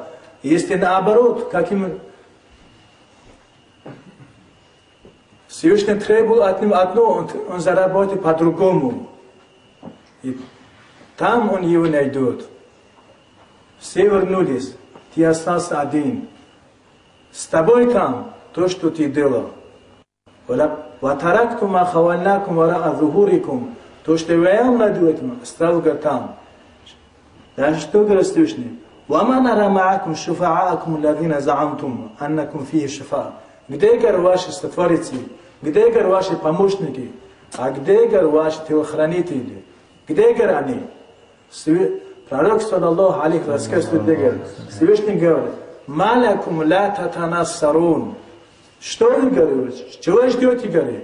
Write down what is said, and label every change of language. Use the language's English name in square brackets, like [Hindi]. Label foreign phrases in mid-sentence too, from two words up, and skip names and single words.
[Russian] И если наоборот, как ему Всевышний требовал от него одно, он заработает по-другому. И там он его найдет. Все вернулись, ты остался один. С тобой там то, что ты делал. [Arabic] وَتَرَكْتُمْ مَا خَوَلْنَاكُمْ وَرَاءَ ظُهُورِكُمْ. [Russian] То, что я вам найду, оставил там. Даже что говорит Всевышний? [Arabic] وَمَا نَرَى مَعَكُمْ شُفَعَاءَكُمُ الَّذِينَ زَعَمْتُمْ أَنَّكُمْ فِيهِ شُفَعَاء. [Russian] Где, говорят, ваши сотворцы? Где, говорят, ваши помощники? А где, говорят, ваши телохранители? Где, говорят, они? Пророк, [Arabic] صلى الله عليه وسلم, [Russian] Всевышний говорит, [Arabic] «ما لكم لا تناصرون». [Russian] Что вы говорите? Чего вы ждете, говорит?